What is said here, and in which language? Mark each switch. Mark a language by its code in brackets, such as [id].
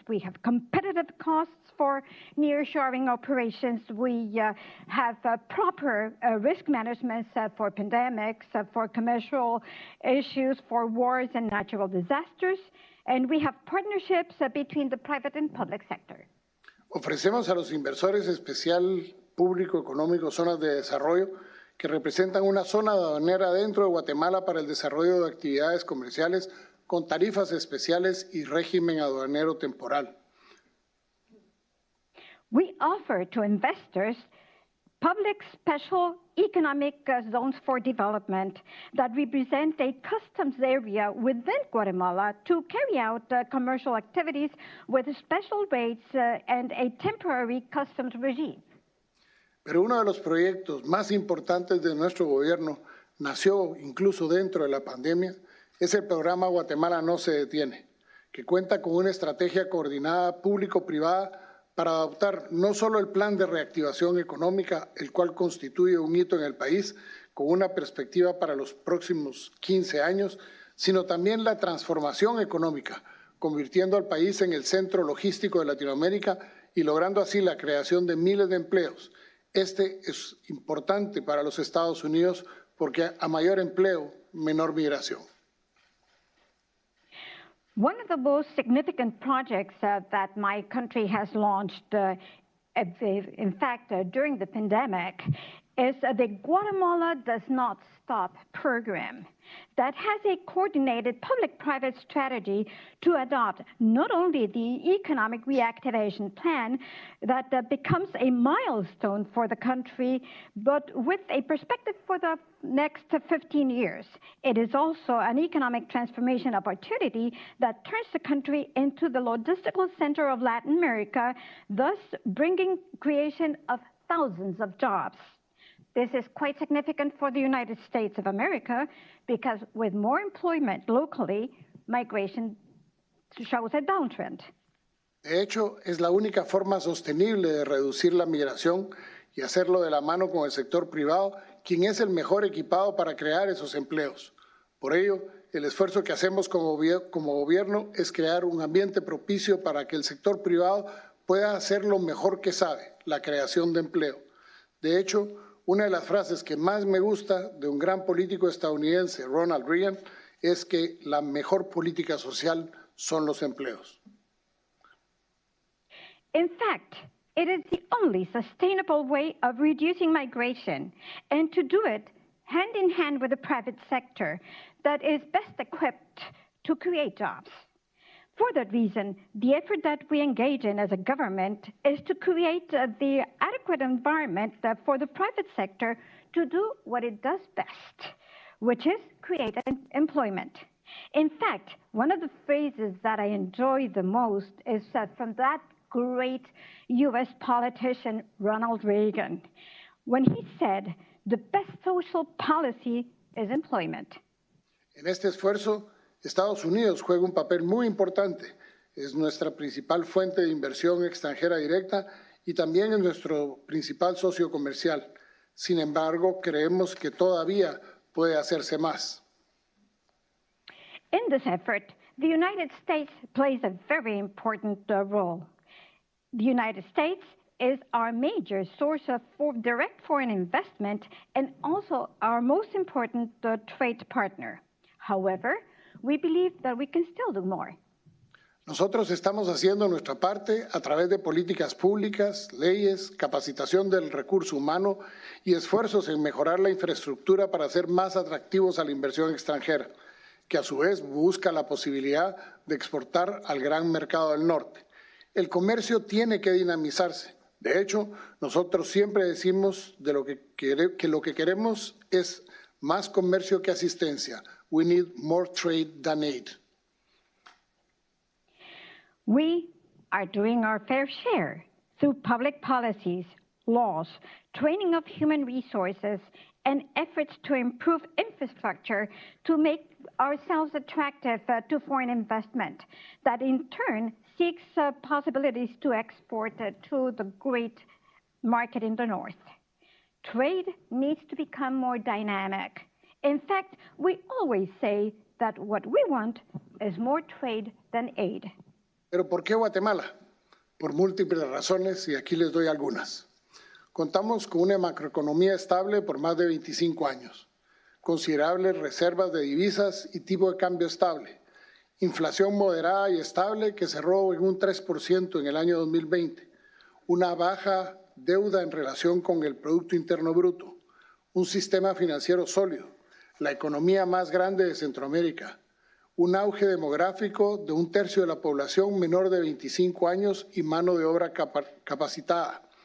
[en] We have competitive costs for nearshoring operations. We have proper risk management for pandemics, for commercial issues, for wars and natural disasters. And we have partnerships between the private and public sector. [es] Ofrecemos a los inversores especial público económico zonas de desarrollo que representan una zona aduanera dentro de Guatemala para el desarrollo de actividades comerciales con tarifas especiales y régimen aduanero temporal. [en] We offer to investors public special economic zones for development that represent a customs area within Guatemala to carry out commercial activities with special rates and a temporary customs regime. [es] Pero uno de los proyectos más importantes de nuestro gobierno nació incluso dentro de la pandemia, es el programa Guatemala no se detiene, que cuenta con una estrategia coordinada público-privada para adoptar no solo el plan de reactivación económica, el cual constituye un hito en el país con una perspectiva para los próximos 15 años, sino también la transformación económica, convirtiendo al país en el centro logístico de Latinoamérica y logrando así la creación de miles de empleos. Este es importante para los Estados Unidos porque a mayor empleo, menor migración. [en] One of the most significant projects that my country has launched, in fact, during the pandemic, is the Guatemala Does Not Stop program that has a coordinated public-private strategy to adopt not only the economic reactivation plan that becomes a milestone for the country, but with a perspective for the next 15 years. It is also an economic transformation opportunity that turns the country into the logistical center of Latin America, thus bringing creation of thousands of jobs. This is quite significant for the United States of America because with more employment locally, migration shows a downtrend. [es] De hecho, es la única forma sostenible de reducir la migración y hacerlo de la mano con el sector privado, quien es el mejor equipado para crear esos empleos. Por ello, el esfuerzo que hacemos como gobierno es crear un ambiente propicio para que el sector privado pueda hacer lo mejor que sabe, la creación de empleo. De hecho, una de las frases que más me gusta de un gran político estadounidense, Ronald Reagan, es que la mejor política social son los empleos. [en] In fact, it is the only sustainable way of reducing migration, and to do it hand in hand with the private sector that is best equipped to create jobs. For that reason, the effort that we engage in as a government is to create the adequate environment for the private sector to do what it does best, which is create employment. In fact, one of the phrases that I enjoy the most is from that great U.S. politician, Ronald Reagan, when he said, "The best social policy is employment." [es] En este esfuerzo, Estados Unidos juega un papel muy importante. Es nuestra principal fuente de inversión extranjera directa y también es nuestro principal socio comercial. Sin embargo, creemos que todavía puede hacerse más. [en] In this effort, the United States plays a very important role. The United States is our major source of direct foreign investment and also our most important trade partner. However, we believe that we can still do more. [es] Nosotros estamos haciendo nuestra parte a través de políticas públicas, leyes, capacitación del recurso humano y esfuerzos en mejorar la infraestructura para hacer más atractivos a la inversión extranjera, que a su vez busca la posibilidad de exportar al gran mercado del norte. El comercio tiene que dinamizarse. De hecho, nosotros siempre decimos que lo que queremos es más comercio que asistencia. [en] We need more trade than aid. We are doing our fair share through public policies, laws, training of human resources, and efforts to improve infrastructure to make ourselves attractive to foreign investment that in turn seeks possibilities to export to the great market in the north. Trade needs to become more dynamic. In fact, we always say that what we want is more trade than aid. [es] ¿Pero por qué Guatemala? Por múltiples razones, y aquí les doy algunas. Contamos con una macroeconomía estable por más de 25 años, considerables reservas de divisas y tipo de cambio estable, inflación moderada y estable que cerró en un 3% en el año 2020, una baja deuda en relación con el Producto Interno Bruto, un sistema financiero sólido, la economía más grande de Centroamérica, un auge demográfico de 1/3 de la población menor de 25 años y mano de obra capacitada.